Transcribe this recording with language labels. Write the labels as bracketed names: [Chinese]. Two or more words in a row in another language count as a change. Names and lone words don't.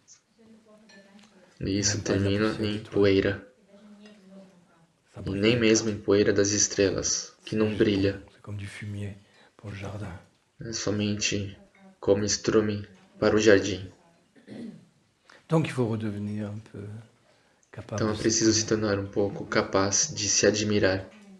[Portuguese] E isso [French] Même pas de la [Portuguese] termina [French] poussière [Portuguese] em [French] d'étoiles. [Portuguese] poeira. [French] Ça [Portuguese] E [French] brille [Portuguese] nem [French] même [Portuguese] mesmo [French] pas. [Portuguese] em poeira das estrelas, que não [French] C'est [Portuguese] brilha. [French] juste- C'est comme du fumier pour le jardin. [Portuguese] É somente como estrume para o jardim. [French] Donc il faut redevenir un peu capable [Portuguese] Então é [French] de [Portuguese] preciso se [French] s'étonner. [Portuguese] tornar um pouco capaz de se admirar.